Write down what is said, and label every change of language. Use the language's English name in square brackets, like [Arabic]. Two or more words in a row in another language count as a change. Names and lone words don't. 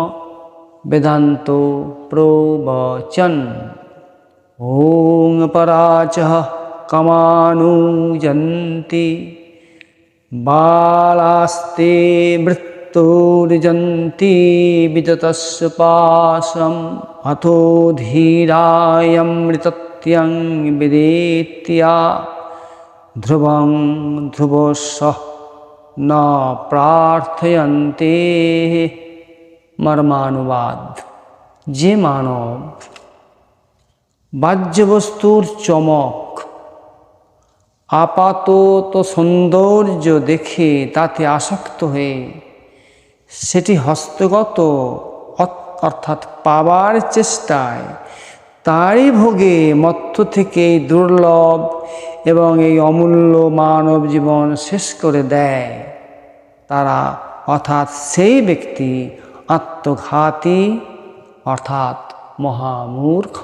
[Sanskrit] वेदान्तो प्रवचन् ॐ पराचः कमानुजन्ति बालास्ते मृत्युर्जन्ति विततस्य पाशम् अथो धीरायमृतत्यं विदेत्या ध्रुवं ध्रुवस्सः न प्रार्थयन्ते। [Bangla] मर्मानुवाद। যে মানব বাহ্য বস্তুর চমক আপাতত সৌন্দর্য দেখে তাতে আসক্ত হয়ে সেটি হস্তগত অর্থাৎ পাবার চেষ্টায় তারই ভোগে মত্ত থেকে দুর্লভ এবং এই অমূল্য মানব জীবন শেষ করে দেয়, তারা অর্থাৎ সেই ব্যক্তি আত্মঘাতী অর্থাৎ মহামূর্খ।